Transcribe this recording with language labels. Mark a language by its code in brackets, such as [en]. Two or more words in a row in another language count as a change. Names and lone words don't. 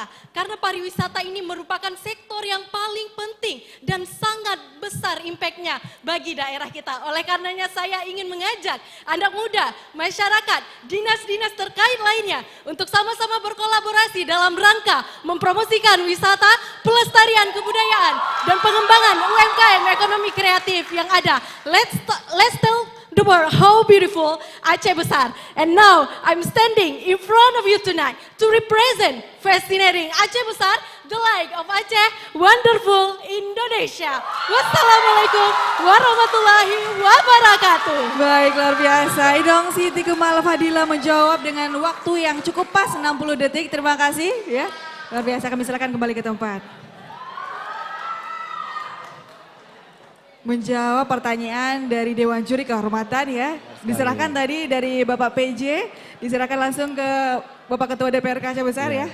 [id] Karena pariwisata ini merupakan sektor yang paling penting dan sangat besar impactnya bagi daerah kita. Oleh karenanya saya ingin mengajak anak muda, masyarakat, dinas-dinas terkait lainnya untuk sama-sama berkolaborasi dalam rangka mempromosikan wisata, pelestarian kebudayaan, dan pengembangan UMKM ekonomi kreatif yang ada. [en] Let's tell the world how beautiful Aceh Besar. And now I'm standing in front of you tonight to represent fascinating Aceh Besar, the like of Aceh, wonderful Indonesia. [ar] والسلام عليكم ورحمة الله وبركاته. [id] Baik, luar biasa. Inong Siti Kemal Fadila menjawab dengan waktu yang cukup pas 60 detik. Terima kasih ya. Luar biasa, kami silakan kembali ke tempat. Menjawab pertanyaan dari Dewan Juri Kehormatan ya. Diserahkan tadi dari Bapak PJ, diserahkan langsung ke Bapak Ketua DPRK Aceh Besar ya.